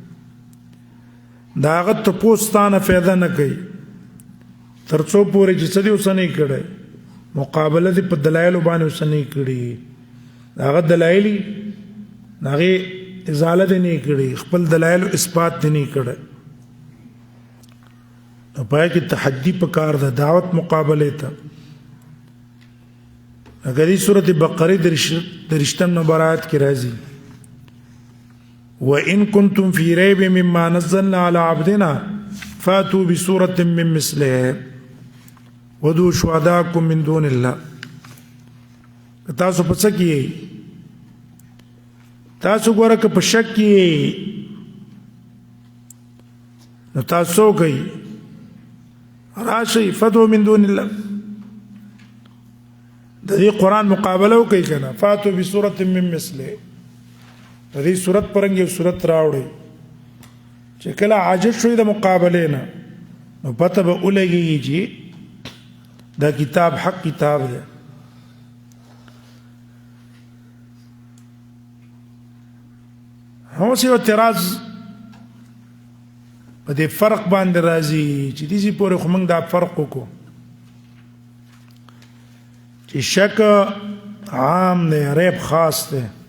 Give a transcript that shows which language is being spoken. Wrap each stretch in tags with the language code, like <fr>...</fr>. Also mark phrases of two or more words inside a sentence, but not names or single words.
<ps>دا هغه تپوستانه فایده نه کوي تر څو پورې چې څه دې اوس نه کړی مقابله دې په دلایلو باندې اوس نه کړي، هغه دلایلی هغې ازاله دې نه کړي، خپل دلایلو اثبات دې نه کړی. نو پای کې تحدي پکار ده دعوت مقابله ته. اگر دې سورۃ بقره درشتم نمبر آیات کې راځي</ps> <ar>وَإِن كُنتُمْ فِي رَيْبٍ مِّمَّا نَزَّلْنَا عَلَىٰ عَبْدِنَا فَأْتُوا بِسُورَةٍ مِّن مِّثْلِهِ وَادْعُوا شُهَدَاءَكُم مِّن دُونِ اللَّهِ.</ar> <ps>تاسو په څه کې تاسو ګوره که په شک کې نو تاسو کوي راشي</ps> <ar>فدعوا من دون الله،</ar> <ps>د دې قرآن مقابله وکړئ که نه.</ps> <ar>فاتوا بسورة من مثله،</ar> <ps>د دې صورت پرنګ یو صورت راوړئ چې کله عاجز شوي د مقابلې نه نو پته به ولګېږي چې دا کتاب حق کتاب دی. اوس یو اعتراض په دې فرق باندې راځي چې دې پورې خو موږ دا فرق وکړو چې شک عام دی ریب خاص دی.</ps>